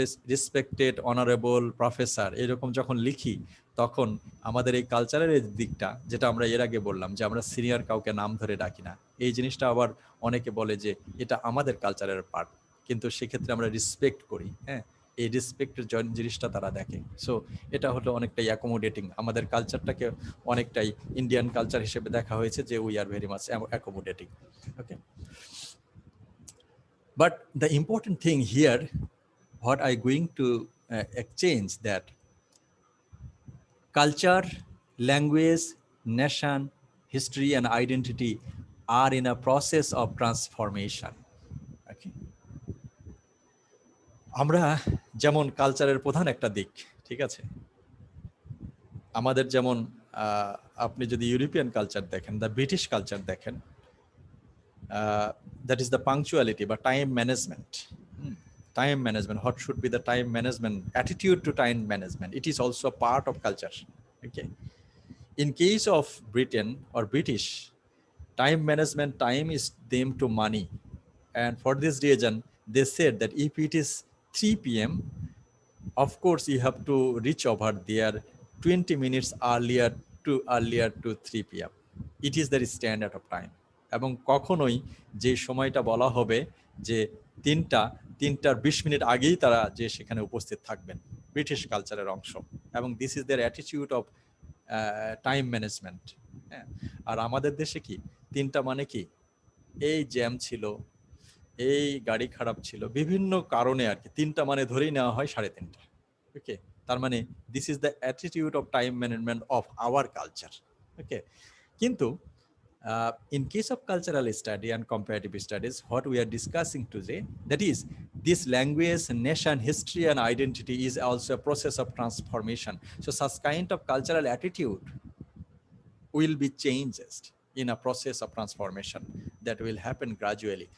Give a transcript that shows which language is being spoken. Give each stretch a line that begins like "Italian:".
Bangla: Respected honourable professor এরকম যখন লিখি, তখন আমাদের এই কালচারের এই দিকটা, যেটা আমরা এর আগে বললাম যে আমরা সিনিয়র কাউকে নাম ধরে ডাকি না, এই জিনিসটা আবার অনেকে বলে যে এটা আমাদের কালচারের পার্ট, কিন্তু সেক্ষেত্রে আমরা রেসপেক্ট করি। হ্যাঁ, এই রেসপেক্টের জিনিসটা তারা দেখে। সো এটা হলো অনেকটাই অ্যাকোমোডেটিং, আমাদের কালচারটাকে অনেকটাই ইন্ডিয়ান কালচার হিসেবে দেখা হয়েছে যে
English: We are very much accommodating. Okay, but the important thing here, what I going to exchange, that culture, language, nation, history and identity are in a process of transformation.
Bangla: Okay, আমরা যেমন কালচারের প্রধান একটা দিক, ঠিক আছে, আমাদের যেমন আপনি যদি ইউরোপিয়ান কালচার দেখেন, দ্য ব্রিটিশ কালচার দেখেন,
English: that is the punctuality but time management. Time management, what should be the time management, attitude to time management, it is also a part of culture. Okay, in case of Britain or British, time management, time is them to money, and for this reason they said that if it is 3 p.m, of course you have to reach over there 20 minutes earlier to 3 p.m. It is the standard of time.
Bangla: এবং কখনোই যে সময়টা বলা হবে যে তিনটার 20 minute আগেই তারা যে সেখানে উপস্থিত থাকবেন, ব্রিটিশ কালচারের অংশ, এবং
English: This is their attitude of time management.
Bangla: হ্যাঁ, আর আমাদের দেশে কি তিনটা মানে কি, এই জ্যাম ছিল, এই গাড়ি খারাপ ছিল, বিভিন্ন কারণে আর কি তিনটা মানে ধরেই নেওয়া হয় 3:30।
English: okay,
Bangla: তার মানে
English: This is the attitude of time management of our culture. Okay, কিন্তু in case of cultural study and comparative studies, what we are discussing today, that is, this language, nation, history, and identity is also a process of transformation. So such kind of cultural attitude will be changes in a process of transformation that will happen gradually.